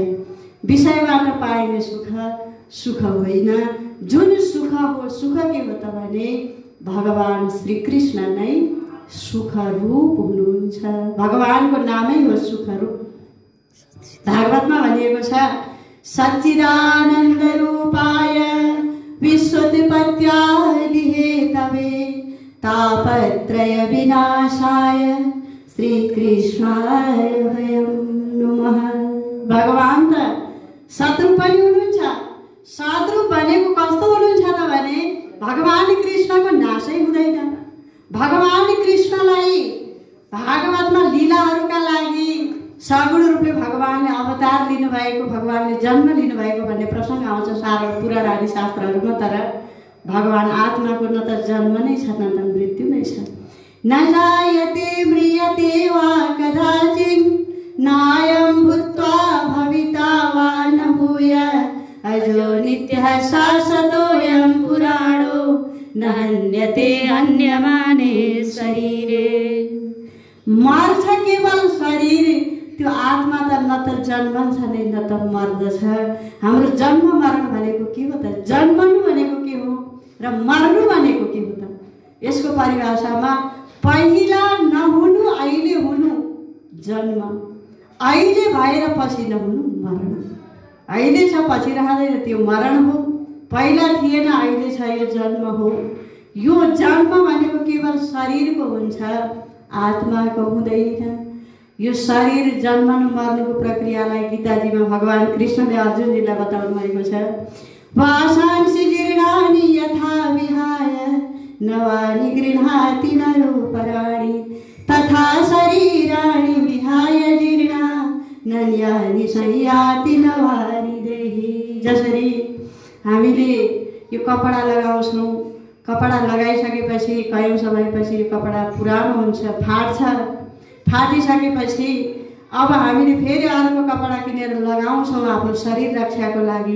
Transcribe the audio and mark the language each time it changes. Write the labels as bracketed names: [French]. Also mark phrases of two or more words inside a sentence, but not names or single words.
[Nepali] विषयबाट पाइने सुख सुख होइन। जुन सुख हो, सुख के हो त भने भगवान श्री कृष्ण नै सुख रूप हुनुहुन्छ। भगवानको नामै हो सुख रूप। भागवतमा भनिएको छ, [Sanskrit] सच्चिदानन्द रूपाय विश्वोत्पत्त्यादि हेतवे तापत्रय विनाशाय श्री कृष्णाय वयं नमः। [Nepali] भगवान त शत्रु पनि हुनुहुन्छ। शत्रु भनेको कस्तो हुनुहुन्छ त भने भगवान कृष्णको नाशै हुँदैन। भगवान कृष्णलाई भागवतमा लीलाहरूका लागि सगुण रूपले भगवानले अवतार लिनुभएको, भगवानले जन्म लिनुभएको भन्ने प्रसङ्ग आउँछ सारा पुराण आदि शास्त्रहरूमा। तर भगवान आत्माको न त जन्म नै छ न त मृत्यु नै छ। [Sanskrit] न जायते म्रियते वा कदाचित् नायं भूत्वा भविता वा न भूयात् अजो नित्यः शाश्वतोऽयं पुराणो न हन्यते हन्यमाने शरीरे। [Nepali] मर्छ केवल शरीर, त्यो आत्मा त न त जन्मन्छ नै न त मर्दछ। हाम्रो जन्म मरण भनेको के हो त? जन्मनु भनेको के हो र मर्नु भनेको के हो त? यसको परिभाषामा पहिला नहुनु, अहिले हुनु जन्म, अहिले भएर पछि नहुनु मरण। अहिले छ पछि रहँदैन त्यो मरण हो, पहिला थिएन अहिले छ यो जन्म हो। यो जन्म भनेको केवल शरीरको हुन्छ, आत्माको हुँदैन। यो शरीर जन्मनु मर्नुको प्रक्रियालाई गीताजीमा भगवान कृष्णले अर्जुनजीलाई बताउनु भएको छ। [Sanskrit] वासांसि जीर्णानि यथा विहाय नवानि गृह्णाति नरोपराणि तथा शरीराणि विहाय जीर्णा नन्यानि संयाति नवानि देहि। [Nepali] जसरी हामीले यो कपडा लगाउँछौँ, कपडा लगाइसकेपछि कयौँ समयपछि यो कपडा पुरानो हुन्छ, फाट्छ। फाटिसकेपछि अब हामीले फेरि अर्को कपडा किनेर लगाउँछौँ आफ्नो शरीर रक्षाको लागि।